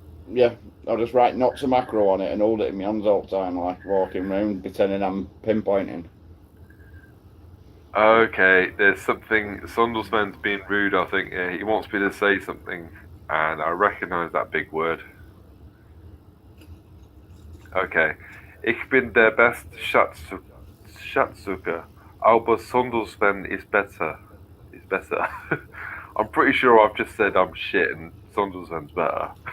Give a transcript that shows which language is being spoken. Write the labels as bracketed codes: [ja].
[en] Yeah, I'll just write Nocter macro on it and hold it in my hands all the time, like walking around pretending I'm pinpointing. Okay, there's something. Sondelsman's being rude, I think. Yeah, he wants me to say something, and I recognise that big word. Okay. [de] Ich bin der beste Schatzsucher, aber Sondelsman [en] is better. Is better. I'm pretty sure I've just said I'm shit and Sondelsman's better.